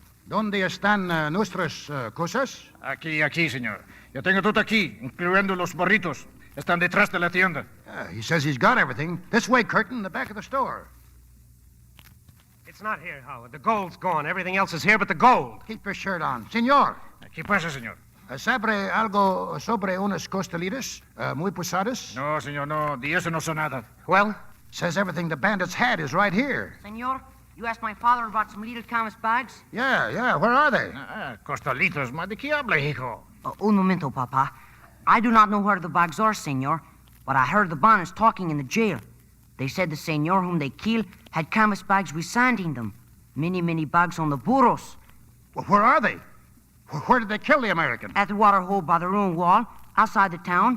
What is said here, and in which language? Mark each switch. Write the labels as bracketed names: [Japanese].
[Spanish] ¿Dónde están nuestras cosas? Aquí, señor. Yo tengo todo aquí, incluyendo los burritos. Están detrás de la tienda. [English] He says he's got everything. This way, Curtin, the back of the store. It's not here, Howard. The gold's gone. Everything else is here but the gold. Keep your shirt on. Señor. [Spanish] ¿Qué pasa, señor? ¿Sabe algo sobre unas costelitas muy pesadas? No, señor, no. De eso no sé nada. [English] Well? Says everything the bandits had is right here. Senor, you asked my father about some little canvas bags? Yeah. Where are they? [Spanish] Costalitos, ¿de qué habla, hijo? Un momento, Papa. [English] I do not know where the bags are, senor, but I heard the bandits talking in the jail. They said the senor whom they killed had canvas bags with sand in them. Many bags on the burros. Well, where are they? Where did they kill the American? At the water hole by the ruined wall, outside the town.